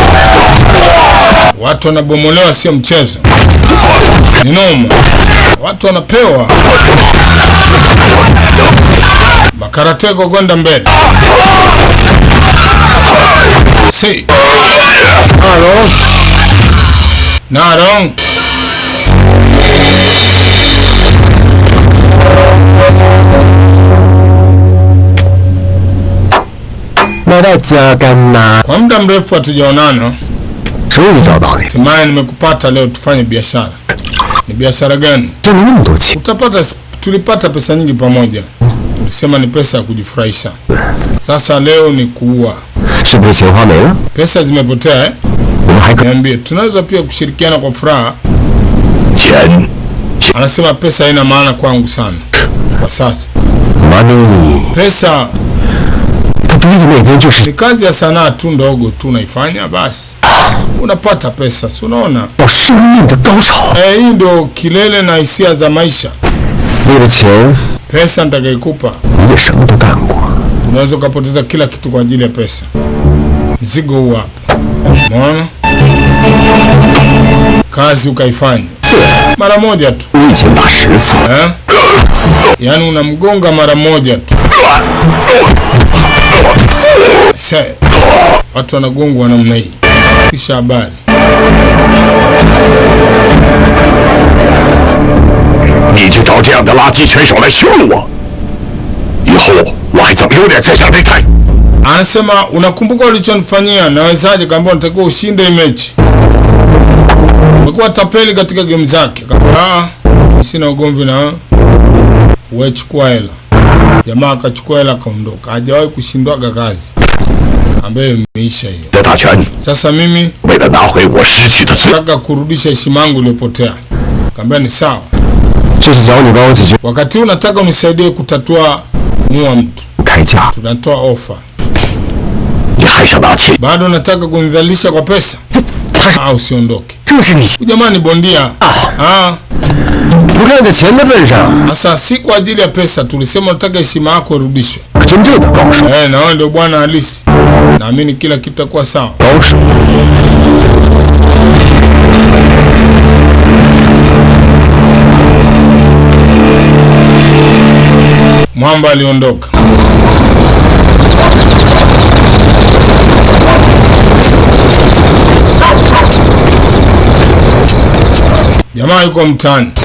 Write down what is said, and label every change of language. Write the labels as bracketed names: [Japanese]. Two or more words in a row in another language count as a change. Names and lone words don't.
[Swahili] Watu wanabomolewa sio mchezo. Ni noma. Watu wanapewa. Makarateko kwenda mbele. Si. Narong. [Chinese] 来到家干嘛？ [Swahili] Kwa muda mrefu hatujaonana. [Chinese] 终于找到你， [Swahili] Hatimaye nimekupata leo tufanye biashara. Ni biashara gani? [Chinese] 挣了那么多钱， [Swahili] Tulipata pesa nyingi pamoja. Ulisema ni pesa ya kujifurahisha. Sasa leo ni kuua. [Chinese] 是不是钱花没了？ [Swahili] Pesa zimepotea eh? [Chinese] 我们还可 [Swahili] Niambie, tunaweza pia kushirikiana kwa furaha. [Chinese] 钱 [Swahili] Anasema pesa haina maana kwangu sana kwa sasa. money， Pesa [Chinese] 他鼻子那边就是 [Swahili] ni kazi ya sanaa tu ndogo tu unaifanya basi. Unapata pesa, si unaona? [Chinese] 到生命的高潮。 [Swahili] Hii ndio kilele na hisia za maisha. [Chinese] 为了钱， [Swahili] Pesa nitakayokupa, [Chinese] 你也什么都干过。 [Swahili] unaweza ukapoteza kila kitu kwa ajili ya pesa. Mzigo huu hapa. Umeona? Kazi ukaifanya [Chinese] 是， [Swahili] mara moja tu. [Chinese] 我以前打10次， Eh? [Swahili] Yaani unamgonga mara moja tu. Sasa watu wanagongwa namna hii. Kisha habari. [Chinese] 你就找这样的垃圾拳手来羞辱我，以后我还怎么有脸在下擂台？ [Swahili] Anasema unakumbuka ulichonifanyia, nawezaje? Kaambia unatakiwa ushinde mechi. Umekuwa tapeli katika game zake. Kaambia sina ugomvi na wewe, chukua hela. Jamaa akachukua hela akaondoka. Hajawahi kushindwaga kazi ambayo imeisha hiyo. [Chinese] 的大拳， [Swahili] Sasa mimi [Chinese] 为了拿回我失去的尊， [Swahili] nataka kurudisha heshima yangu iliyopotea. Kaambia ni sawa. [Chinese] 这是找你帮我解决 [Swahili] Wakati huu nataka unisaidie kutatua mua mtu. [Chinese] 开价， [Swahili] Tunatoa ofa. [Chinese] 你还想拿钱？ [Swahili] Bado nataka kunidhalilisha kwa pesa? Usiondoke. [Chinese] 这是你 [Swahili] Jamani bondia. Ah, [Chinese] 不看在钱的份上， [Swahili] sasa si kwa ajili ya pesa, tulisema tunataka heshima yako irudishwe. [Chinese] 真正的高手， [Swahili] Na wewe ndio bwana halisi. Naamini kila kitu kitakuwa sawa. [Chinese] 高手。 [Swahili] Mwamba aliondoka. Jamaa yuko mtaani.